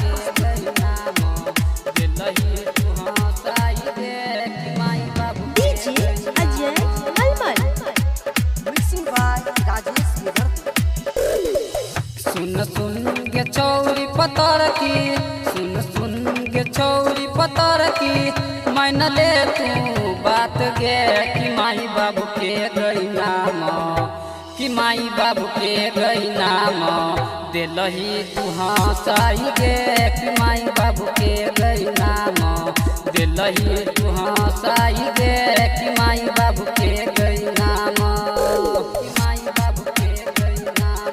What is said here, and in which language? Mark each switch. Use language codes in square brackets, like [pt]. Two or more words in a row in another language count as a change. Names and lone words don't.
[mai] बाबू के गईना दिलही तू हंसाई दे कि माई बाबू डीजे अजय मलमल [en] mixing by Rajesh Vidarbh. [mai] सुन सुन के चौरी पतर की सुन के चौरी पतर की मान ले तू बात गे कि माई बाबू के गईना कि माई बाबू के गईना दिलही तू हंसाई गे कि माई बाबू के गईना दिलही तू हंसाई गे कि माई बाबू के गईना कि माई बाबू के गईना